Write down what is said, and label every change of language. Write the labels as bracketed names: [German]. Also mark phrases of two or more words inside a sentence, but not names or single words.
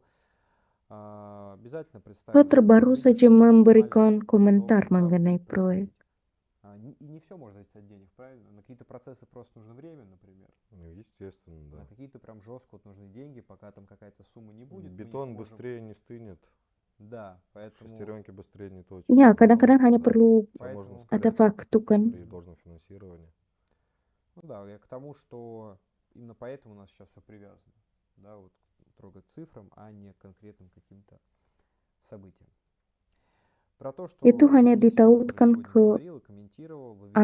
[Russian] Обязательно [Indonesian] Saya [Russian] представить [Indonesian] terbaru [Russian] видите, [Indonesian] saja [Russian] что у нас [Indonesian] memberikan [Russian] максимально, [Indonesian] komentar [Russian] что да, [Indonesian] mengenai [Russian] может [Indonesian] proyek. [Russian] происходить. И не все можно зависеть от денег, правильно? На какие-то процессы просто нужно время, например. Ну, естественно, да. На какие-то прям жестко вот нужны деньги, пока там какая-то сумма не будет. Бетон мы не сможем... быстрее не стынет. Да, поэтому... Шестеренки быстрее не точат. [Indonesian] Ya, kadang-kadang hanya [Russian] Да. [Indonesian] perlu [Russian] Всё можно [Indonesian] ada [Russian] ускорять [Indonesian] waktu kan. [Russian] при должном финансировании. Ну да, я к тому, что именно поэтому у нас сейчас все привязано. Да, вот трогать цифрам, а не конкретным каким-то событиям. Про то, что [Indonesian] Itu hanya [Russian] Сергей Семенов уже [Indonesian] ditautkan [Russian] сегодня [Indonesian] ke [Russian] говорил и комментировал, вывели